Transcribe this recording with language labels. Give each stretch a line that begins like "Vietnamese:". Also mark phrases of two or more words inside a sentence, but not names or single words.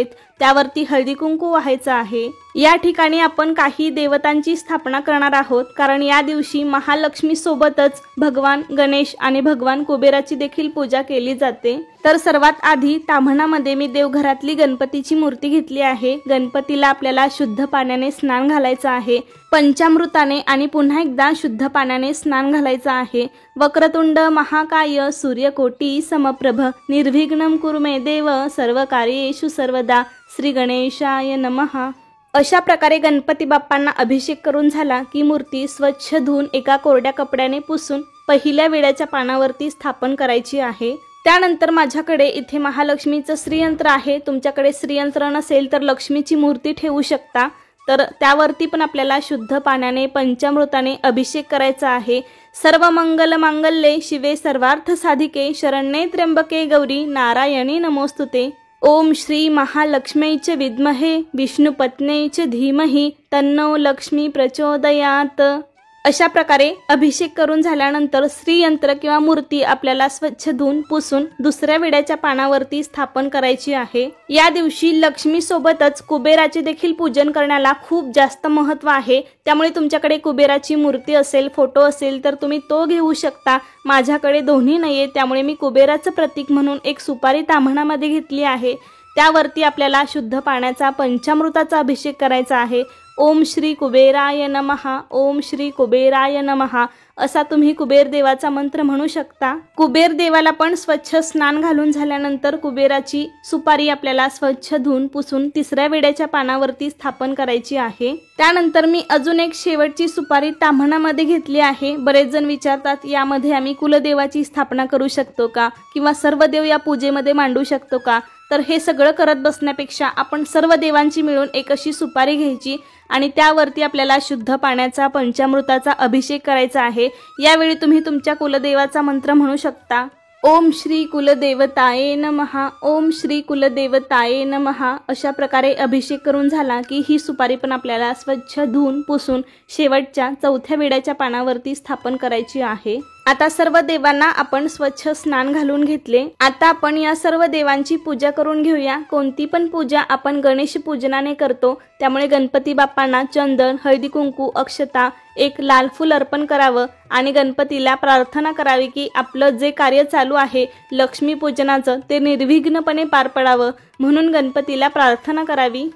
Marathi: त्यावरती हळदी कुंकू व्हायचं आहे। या ठिकाणी आपण काही देवतांची स्थापना करणार आहोत, कारण या दिवशी महालक्ष्मी सोबतच भगवान गणेश आणि भगवान कुबेराची देखील पूजा केली जाते। तर सर्वात आधी ताम्हणामध्ये मी देवघरातली गणपतीची मूर्ती घेतली आहे। गणपतीला आपल्याला शुद्ध पाण्याने स्नान घालायचं आहे, पंचामृताने आणि पुन्हा एकदा शुद्ध पाण्याने स्नान घालायचं आहे।
Sanskrit: वक्रतुंड महाकाय सूर्यकोटी समप्रभ निर्विघ्नं कुरु मे देव सर्व कार्येषु सर्वदा श्री गणेशाय नमः।
Marathi: अशा प्रकारे गणपती बाप्पांना अभिषेक करून झाला की मूर्ती स्वच्छ धुवून एका कोरड्या कपड्याने पुसून पहिल्या विड्याच्या पानावरती स्थापन करायची आहे। त्यानंतर माझ्याकडे इथे महालक्ष्मीचं श्रीयंत्र आहे। तुमच्याकडे श्रीयंत्र नसेल तर लक्ष्मीची मूर्ती ठेवू शकता। तर त्यावरती पण आपल्याला शुद्ध पाण्याने पंचामृताने अभिषेक करायचा आहे।
Sanskrit: सर्व मंगल मांगल्ये शिवे सर्वार्थ साधिके शरण्ये त्र्यंबके गौरी नारायणी नमोस्तुते। ओम श्री महालक्ष्मी च विद्महे विष्णुपत्न्यै च धीमहि तन्नो लक्ष्मी प्रचोदयात।
Marathi: अशा प्रकारे अभिषेक करून झाल्यानंतर श्रीयंत्र किंवा मूर्ती आपल्याला स्वच्छ धुवून पुसून दुसऱ्या विड्याच्या पानावरती स्थापन करायची आहे। या दिवशी लक्ष्मी सोबतच कुबेराचे देखील पूजन करण्याला खूप जास्त महत्त्व आहे, त्यामुळे तुमच्याकडे कुबेराची मूर्ती असेल, फोटो असेल तर तुम्ही तो घेऊ शकता। माझ्याकडे दोन्ही नाहीये, त्यामुळे मी कुबेराचं प्रतीक म्हणून एक सुपारी ताम्हणामध्ये घेतली आहे। त्यावरती आपल्याला शुद्ध पाण्याचा पंचामृताचा अभिषेक करायचा आहे।
Sanskrit: ओम श्री कुबेराय नमः, ओम श्री कुबेराय नमः
Marathi: असा तुम्ही कुबेर देवाचा मंत्र म्हणू शकता। कुबेर देवाला पण स्वच्छ स्नान घालून झाल्यानंतर कुबेराची सुपारी आपल्याला स्वच्छ धुवून पुसून तिसऱ्या विड्याच्या पानावरती स्थापन करायची आहे। त्यानंतर मी अजून एक शेवटची सुपारी ताम्हणामध्ये घेतली आहे। बरेच जण विचारतात यामध्ये आम्ही कुलदेवाची स्थापना करू शकतो का, किंवा सर्व देव या पूजेमध्ये मांडू शकतो का? तर हे सगळं करत बसण्यापेक्षा आपण सर्व देवांची मिळून एक अशी सुपारी घ्यायची आणि त्यावरती आपल्याला शुद्ध पाण्याचा पंचामृताचा अभिषेक करायचा आहे। यावेळी तुम्ही तुमच्या कुलदेवाचा मंत्र म्हणू शकता।
Sanskrit: ओम श्री कुलदेवताये नमः, ओम श्री कुलदेवताये नमः
Marathi: अशा प्रकारे अभिषेक करून झाला की ही सुपारी पण आपल्याला स्वच्छ धुवून पुसून शेवटच्या चौथ्या विड्याच्या पानावरती स्थापन करायची आहे। आता सर्व देवांना आपण स्वच्छ स्नान घालून घेतले। आता आपण या सर्व देवांची पूजा करून घेऊया। कोणती पण पूजा आपण गणेश पूजनाने करतो, त्यामुळे गणपती बाप्पांना चंदन, हळदी कुंकू, अक्षता, एक लाल फूल अर्पण करावं आणि गणपतीला प्रार्थना करावी की आपलं जे कार्य चालू आहे लक्ष्मी पूजनाचं ते निर्विघ्नपणे पार पडावं, म्हणून गणपतीला प्रार्थना करावी।